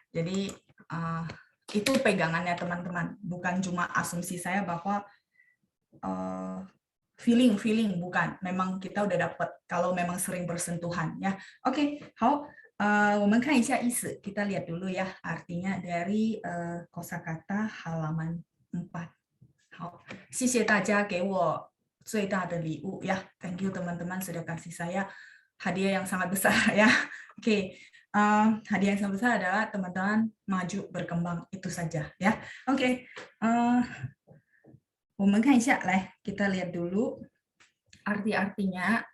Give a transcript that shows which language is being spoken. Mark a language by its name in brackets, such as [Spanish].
[Indonesian] Jadi itu pegangannya teman-teman, bukan cuma asumsi saya bahwa feeling bukan, memang kita udah dapat kalau memang sering bersentuhan ya. Oke, [Chinese] 好，我们看一下意思， [Indonesian] kita lihat dulu ya artinya dari kosakata halaman 4. [Chinese] 好，谢谢大家给我最大的礼物ya. [Indonesian] Thank you teman-teman sudah kasih saya hadiah yang sangat besar ya. Oke, hadiah yang sangat besar adalah teman-teman maju berkembang, itu saja ya. Oke, [Chinese] 我们看一下，来 [Indonesian] kita lihat dulu arti-artinya.